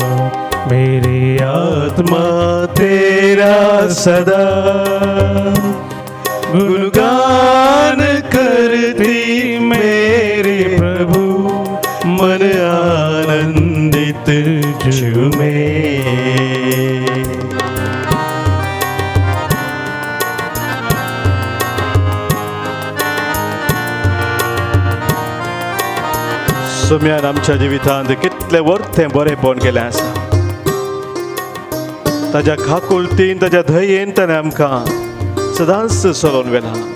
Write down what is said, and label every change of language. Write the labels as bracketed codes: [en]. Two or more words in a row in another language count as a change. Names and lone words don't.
[hi] मेरी आत्मा तेरा सदा गुणगान करती मेरे प्रभु मन आनंदित झूमे. [kok] सोम्यान आमच्या जिवितांत कितलें वर्तें बरेंपण केलें आसा. ताज्या खाकुलतीन ताज्या धयेन ताणें आमकां सदांच चलोवन व्हेला.